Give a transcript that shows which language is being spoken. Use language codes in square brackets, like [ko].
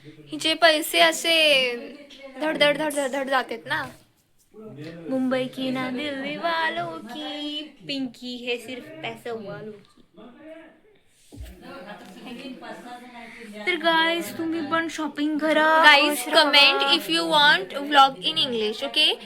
[mr] हिचे पैसे असे धड धड धड धड धड जातात ना. [hi] मुंबई की ना दिल्ली वालों की, पिंकी है सिर्फ पैसे वालों की. [mr] तर गाइस तुम्ही पण शॉपिंग करा. [en] Guys, comment if you want vlog in English, okay?